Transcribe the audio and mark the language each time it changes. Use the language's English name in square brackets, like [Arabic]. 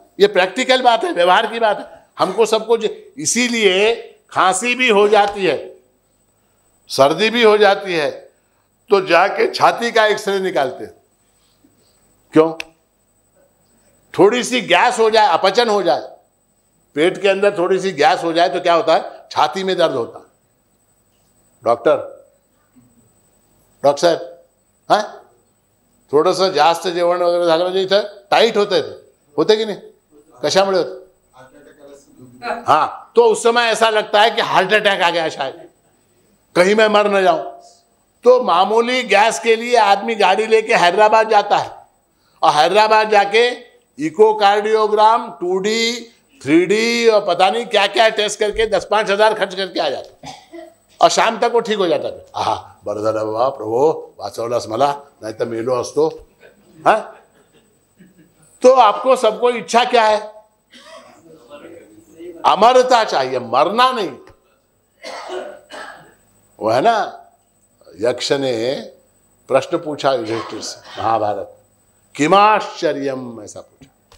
[Hindi] ये प्रैक्टिकल बात है, व्यवहार की बात है। हमको सबको इसीलिए खांसी भी हो जाती है, सर्दी भी हो जाती है, तो जाके छाती का एक्सरे निकालते हैं। क्यों? थोड़ी सी गैस हो जाए, अपचन हो जाए, पेट के अंदर थोड़ी सी गैस हो जाए तो क्या होता है? छाती में दर्द होता है। [Marathi] डॉक्टर साहेब, हाँ, थोडंसं जास्त जेवण वगैरे झालं म्हणजे इथं टाईट होते की नहीं? कशामुळे होते? [Hindi] हाँ, तो उस समय ऐसा लगता है कि हार्ट अटैक आ गया, शायद कहीं मैं मर न जाऊं। तो मामूली गैस के लिए आदमी गाड़ी लेके हैदराबाद जाता है, और हैदराबाद जाके इकोकार्डियोग्राम, 2D, 3D और पता नहीं क्या क्या टेस्ट करके 10-5 हजार खर्च करके आ जाता है, और शाम तक वो ठीक हो जाता है। [Marathi] हाँ, बरं झालं बाबा, प्रभू वाचवलास मला, नहीं तो मेलो असतो। [Hindi] हाँ, तो आपको सबको इच्छा क्या है? अमरता चाहिए, मरना नहीं। वो है ना, यक्ष ने प्रश्न पूछा युधिष्ठिर से, महाभारत, किमाश्चर्यम, ऐसा पूछा।